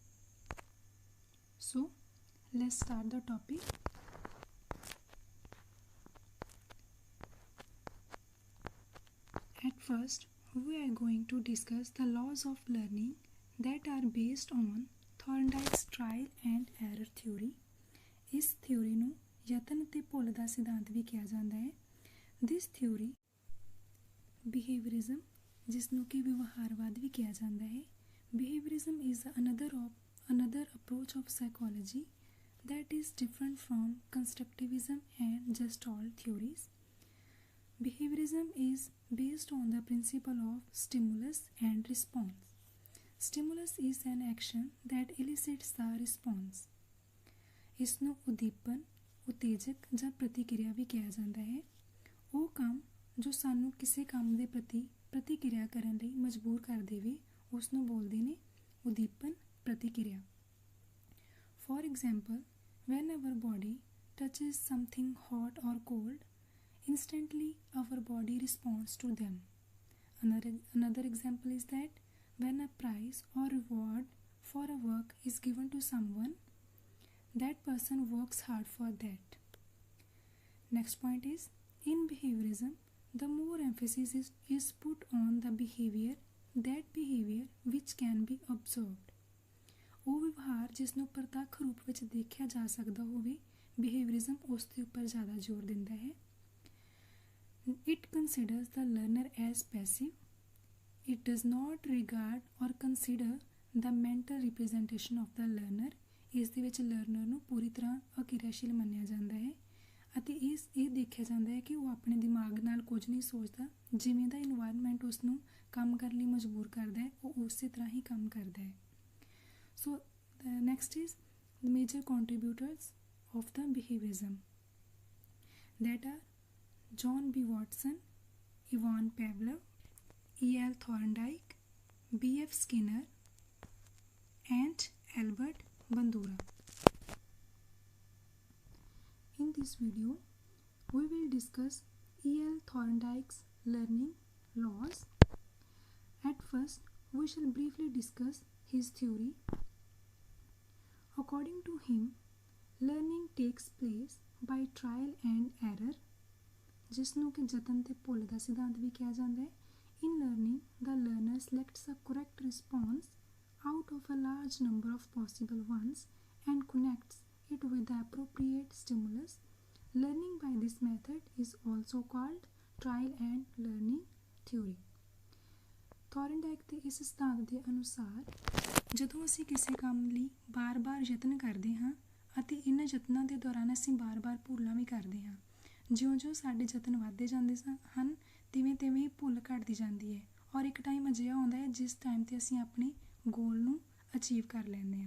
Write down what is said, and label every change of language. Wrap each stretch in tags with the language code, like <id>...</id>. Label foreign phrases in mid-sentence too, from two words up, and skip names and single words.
<en>So, let's start the topic. At first, we are going to discuss the laws of learning that are based on Thorndike's trial and error theory.</en> <pa>ਇਸ ਥਿਊਰੀ ਨੂੰ ਯਤਨ ਅਤੇ ਭੁੱਲ ਦਾ ਸਿਧਾਂਤ ਵੀ ਕਿਹਾ ਜਾਂਦਾ ਹੈ.</pa> <en>This theory behaviorism,</en> <pa>ਜਿਸ ਨੂੰ ਕਿ ਵਿਵਹਾਰਵਾਦ ਵੀ ਕਿਹਾ ਜਾਂਦਾ ਹੈ.</pa> <en>behaviorism is another approach of psychology that is different from constructivism and Gestalt theories. Behaviorism is based on the principle of stimulus and response. Stimulus is an action that elicits the response.</en> <pa>ਇਸ ਨੂੰ ਉਦੀਪਨ, ਉਤੇਜਕ ਜਾਂ ਪ੍ਰਤੀਕਿਰਿਆ ਵੀ ਕਿਹਾ ਜਾਂਦਾ ਹੈ. ਉਹ ਕੰਮ ਜੋ ਸਾਨੂੰ ਕਿਸੇ ਕੰਮ ਦੇ ਪ੍ਰਤੀ ਪ੍ਰਤੀਕਿਰਿਆ ਕਰਨ ਲਈ ਮਜਬੂਰ ਕਰ ਦੇਵੇ, ਉਸ ਨੂੰ ਬੋਲਦੇ ਨੇ ਉਦੀਪਨ ਪ੍ਰਤੀਕਿਰਿਆ.</pa> <en>For example, when our body touches something hot or cold, instantly our body responds to them. Another example is that when a prize or reward for a work is given to someone, that person works hard for that. Next point is, in behaviorism, the more emphasis is put on the behavior, that behavior which can be observed.</en> <pa>ਉਹ ਵਿਵਹਾਰ ਜਿਸ ਨੂੰ ਪ੍ਰਤੱਖ ਰੂਪ ਵਿੱਚ ਦੇਖਿਆ ਜਾ ਸਕਦਾ ਹੋਵੇ, ਬਿਹੇਵੀਅਰਿਜ਼ਮ ਉਸ ਦੇ ਉੱਪਰ ਜ਼ਿਆਦਾ ਜ਼ੋਰ ਦਿੰਦਾ ਹੈ.</pa> <en>It considers the learner as passive. It does not regard or consider the mental representation of the learner.</en> <pa>ਇਸ ਦੇ ਵਿੱਚ ਲਰਨਰ ਨੂੰ ਪੂਰੀ ਤਰ੍ਹਾਂ ਅਕਿਰਿਆਸ਼ੀਲ ਮੰਨਿਆ ਜਾਂਦਾ ਹੈ ਅਤੇ ਇਹ ਦੇਖਿਆ ਜਾਂਦਾ ਹੈ ਕਿ ਉਹ ਆਪਣੇ ਦਿਮਾਗ ਨਾਲ ਕੁਝ ਨਹੀਂ ਸੋਚਦਾ. ਜਿਵੇਂ ਦਾ ਇਨਵਾਇਰਮੈਂਟ ਉਸ ਨੂੰ ਕੰਮ ਕਰਨ ਲਈ ਮਜਬੂਰ ਕਰਦਾ ਹੈ, ਉਹ ਉਸੇ ਤਰ੍ਹਾਂ ਹੀ ਕੰਮ ਕਰਦਾ ਹੈ.</pa> <en>So next is the major contributors of the behaviorism, that are John B. Watson, Ivan Pavlov, E.L. Thorndike, B.F. Skinner, and Albert Bandura. In this video, we will discuss E.L. Thorndike's learning laws. At first, we shall briefly discuss his theory. According to him, learning takes place by trial and error,</en> <pa>ਜਿਸ ਨੂੰ ਕਿ ਯਤਨ ਅਤੇ ਭੁੱਲ ਦਾ ਸਿਧਾਂਤ ਵੀ ਕਿਹਾ ਜਾਂਦਾ ਹੈ.</pa> <en>In learning, the learner selects a correct response out of a large number of possible ones and connects it with the appropriate stimulus. Learning by this method is also called trial and learning theory.</en> <pa>ਥੋਰਨਡਾਈਕ ਦੇ ਇਸ ਸਿਧਾਂਤ ਦੇ ਅਨੁਸਾਰ ਜਦੋਂ ਅਸੀਂ ਕਿਸੇ ਕੰਮ ਲਈ ਬਾਰ-ਬਾਰ ਯਤਨ ਕਰਦੇ ਹਾਂ ਅਤੇ ਇਹਨਾਂ ਯਤਨਾਂ ਦੇ ਦੌਰਾਨ ਅਸੀਂ ਬਾਰ-ਬਾਰ ਭੁੱਲਾਂ ਵੀ ਕਰਦੇ ਹਾਂ, ਜਿਉਂ-ਜਿਉਂ ਸਾਡੇ ਯਤਨ ਵੱਧਦੇ ਜਾਂਦੇ ਹਨ ਤਿਵੇਂ-ਤਿਵੇਂ ਭੁੱਲ ਘਟਦੀ ਜਾਂਦੀ ਹੈ ਔਰ ਇੱਕ ਟਾਈਮ ਅਜਿਹਾ ਆਉਂਦਾ ਹੈ ਜਿਸ ਟਾਈਮ 'ਤੇ ਅਸੀਂ ਆਪਣੇ ਗੋਲ ਨੂੰ ਅਚੀਵ ਕਰ ਲੈਂਦੇ ਹਾਂ.</pa>